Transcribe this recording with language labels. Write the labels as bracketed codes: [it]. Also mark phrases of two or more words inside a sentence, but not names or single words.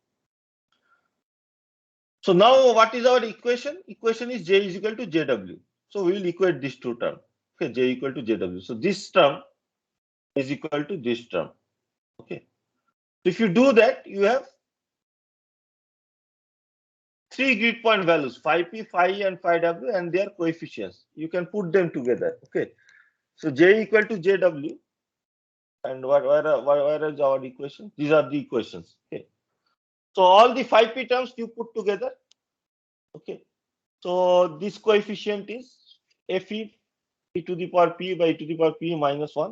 [en] So now what is our equation? Equation is J is equal to JW. So we will equate these two terms. Okay, J equal to JW. So this term is equal to this term. Okay. So if you do that, you have three grid point values, phi p, phi e, and phi w, and their coefficients. You can put them together. Okay. So J equal to JW. And where is our equation? These are the equations. Okay. So all the phi p terms you put together. Okay. So this coefficient is Fe e to the power p by e to the power p minus 1.